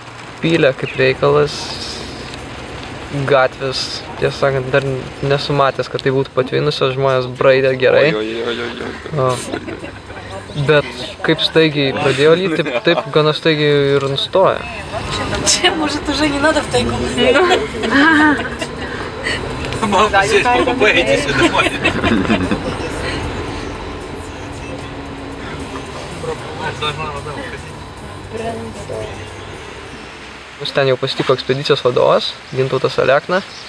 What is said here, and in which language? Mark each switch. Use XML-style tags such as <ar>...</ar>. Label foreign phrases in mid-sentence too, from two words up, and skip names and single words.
<lt>Pylė kaip reikalas, gatvės, tiesą sakant, dar nesu matęs, kad tai būtų patvinusios, žmonės braidė gerai. Bet kaip staigiai pradėjo lyti, taip gana staigiai ir nustojo. Čia,</lt> <ru>может, уже не надо в тайгу.</ru> <lt>Mus ten jau pasitiko ekspedicijos vadovas, Gintautas Alekna.</lt>